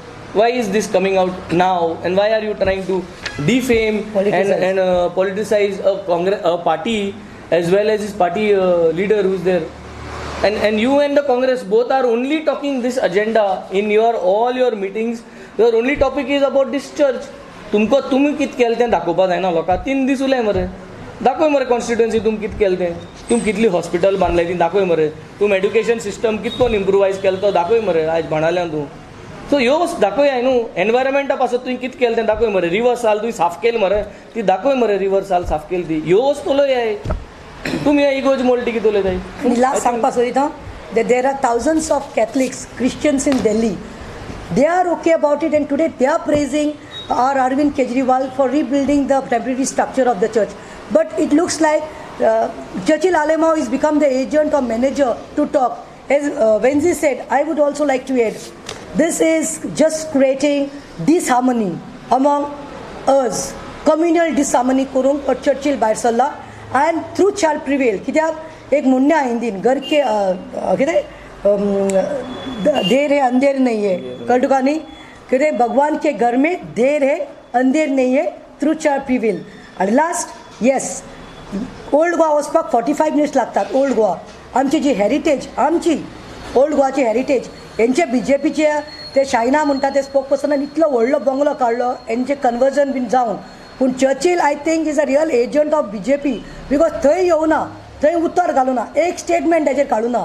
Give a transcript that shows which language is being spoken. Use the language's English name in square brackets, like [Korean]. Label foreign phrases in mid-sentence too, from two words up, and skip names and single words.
[English] Why is this coming out now, and why are you trying to defame and politicize a party as well as his party leader who is there? And you and the Congress both are only talking this agenda in all your meetings. Your only topic is about this church. [Konkani] तुमको तुम्ही कित केलें तें दाखोवपा जायना लोकांक 3 दीस उलय मरे दाखय मरे कॉन्स्टिट्युएन्सी तुम कित केलें तें तुम कितली हॉस्पिटल बांदलाय ती दाखय मरे तुम [English] education system [Konkani] कितको इम्प्रुवायज केलो तो दाखय मरे आयज बाणाल्यान तूं सो ह्यो दाखय हाय न्हू एनवायरमेंटा पासून तुवें कित केलें तें दाखय मरे रिवर साल तुवें साफ केली मरे ती दाखय मरे रिवर साल साफ केली ती ह्यो वस्तू उलय तुमी ह्या इगोज मोल्टी कित उलयताय लास्ट सांगपा सोदिता [English] that there are thousands of Catholics, Christians in Delhi. They are okay about it, and today they are praising our Arvind Kejriwal for rebuilding the temporary structure of the church. But it looks like Churchill Alemao has become the agent or manager to talk. As Wenzi said, I would also like to add, this is just creating disharmony among us, communal disharmony [Konkani] करून Churchill भायर सरला, [English] and truth shall prevail. [Konkani] कित्याक एक म्हणणें आहा हिंदीन [Hindi] घर के [Konkani] कितें [Hindi] देर है अंधेर नहीं है [Konkani] कळ्ळें तुका न्ही कितें [Hindi] भगवान के घर में देर है अंधेर नहीं है [English] truth shall prevail. [Konkani] आनी लास्ट येस ओल्ड गोवा वचपाक 45 मिनिट्स लागतात. ओल्ड गोवा आमची जी हेरिटेज आमची ओल्ड गोवाची हेरिटेज हेंचे BJPचे ते शायना म्हणटा ते स्पोक पर्सनान इतलो व्हडलो बंगलो काडलो हेंचे कन्वर्जन बीन जावन पूण चर्चिल [English] I think is a real agent of BJP because [Konkani] थंय येवना थंय उत्तर घालूना एक स्टेटमेंट हेजेर काडूना.